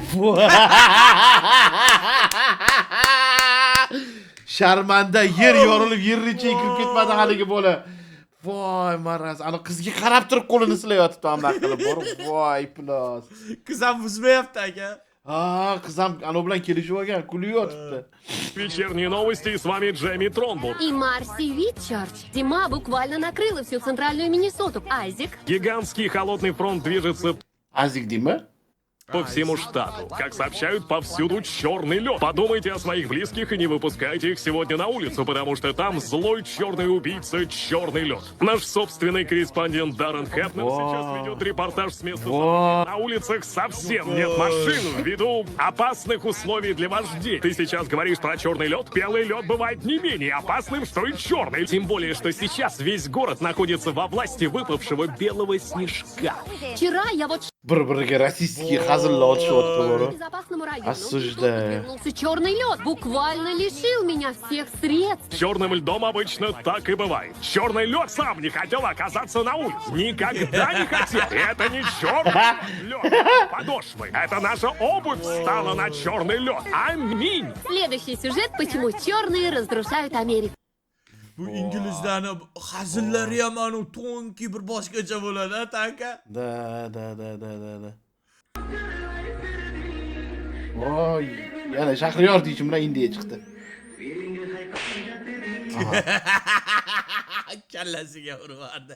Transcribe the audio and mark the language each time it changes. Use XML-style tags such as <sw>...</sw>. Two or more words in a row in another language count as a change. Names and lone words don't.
<uz>Sharmanda yer yorilib, yerricha kirib ketmadi haligi bola. Voy maraz, ana qizga qarab turib qo'lini silayotibdi amna qilib borib. Voy plos. Qiz ham buzmayapti aka. Ha, qiz ham ana bilan kelishib olgan, kulyotibdi.</uz> <ru>Вечерние новости, и с вами Джейми Тронбург. И Марси Витчард. Зима буквально накрыла всю центральную Миннесоту. Айзек. Гигантский холодный фронт движется</ru> <uz>Azik deymi?</uz> <ru>по всему штату. Как сообщают, повсюду черный лед. Подумайте о своих близких и не выпускайте их сегодня на улицу, потому что там злой черный убийца, черный лед. Наш собственный корреспондент Даррен Хэпнер сейчас ведет репортаж с места события. На улицах совсем нет машин ввиду опасных условий для вождей. Ты сейчас говоришь про черный лед? Белый лед бывает не менее опасным, что и черный. Тем более, что сейчас весь город находится во власти выпавшего белого снежка. Вчера я вот</ru> <uz>Bir-biriga rasistskiy hazillar otishyapti bora.</uz> <ru>К безопасному району. Осуждаю. Тут подвернулся черный лед. Буквально лишил меня всех средств. С черным льдом обычно так и бывает. Черный лед сам не хотел оказаться на улице. Никогда не хотел. Это не черный лед. Подошвы. Это наша обувь встала на черный лед. Аминь. Следующий сюжет, почему черные разрушают Америку.</ru> <uz>Bu İngilizlarni hazillari ham anu to'nki bir boshqacha bo'ladi, tanka. Da. Voy, yana Shahriyor deyishim bilan Indiya chiqdi. Kallasiga urmadi.</uz>